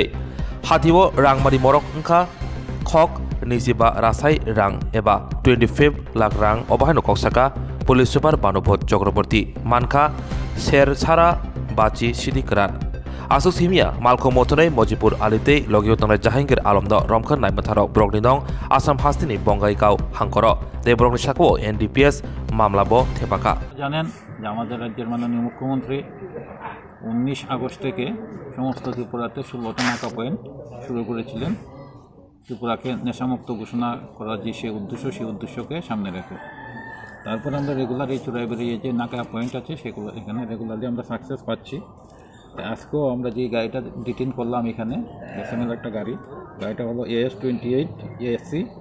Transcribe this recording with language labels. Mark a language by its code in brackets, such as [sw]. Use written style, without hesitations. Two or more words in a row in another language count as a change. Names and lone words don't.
[trp] hatiwo rangmari morok wngkha khok nijiba rasai rang eba 25 lakh rang obahaino koksaka police super banubot Chakraborty manka ser chara bachi sidi kran asuk simia malko motonai mojipur alite logio tongnai Jahangir Alamdo romkhan naimatharok brokni nong Assam hastini Bongaigaon hankoro te brokni sakwo [bn] NDPS মামলাবো থেপাকা জানেন যে আমাদের রাজ্যের মাননীয় মুখ্যমন্ত্রী 19 আগস্ট থেকে সমস্ত ত্রিপুরাতে 16টা নাকা পয়েন্ট শুরু করেছিলেন ত্রিপুরাকে নেশামুক্ত ঘোষণা করার যে সেই উদ্দেশ্যকে সামনে রেখে তারপর আমরা রেগুলার এই চোরাইবাড়ি যে নাকা পয়েন্ট আছে সেগুলো এখানে রেগুলারলি আমরা সাকসেস পাচ্ছি আজকেও আমরা যে গাড়িটা ডিটেইন করলাম এখানে এসএমএল একটা গাড়িটা হলো AS28 ASC